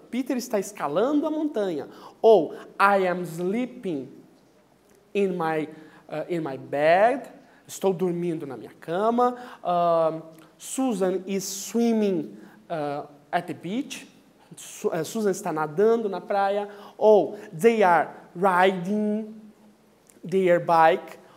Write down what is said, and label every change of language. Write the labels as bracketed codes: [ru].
[pt] Peter está escalando a montanha. Ou [en] I am sleeping in my bed. [pt] Estou dormindo na minha cama. [en] Susan is swimming at the beach. [pt] Susan está nadando na praia. Ou [en] they are riding their bike.